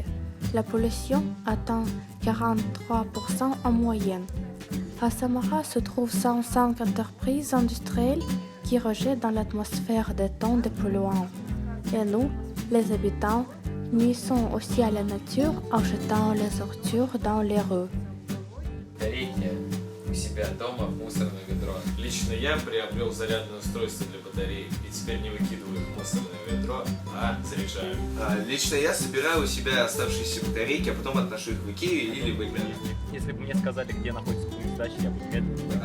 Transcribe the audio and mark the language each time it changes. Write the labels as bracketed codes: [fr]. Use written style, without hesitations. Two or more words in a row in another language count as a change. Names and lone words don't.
[fr] La pollution atteint 43% en moyenne. À Samara se trouvent 105 entreprises industrielles qui rejettent dans l'atmosphère des tonnes de polluants. Et nous, les habitants, nuisons aussi à la nature en jetant les ordures dans les rues. [ru] Батарейки у себя дома в мусорное ведро. Лично я приобрел зарядное устройство для батареек и теперь не выкидываю их в мусорное ведро, а заряжаю. Лично я собираю у себя оставшиеся батарейки, а потом отношу их в Икею или в Ильмена. Если бы мне сказали, где находится пункт сдачи, я бы медленно.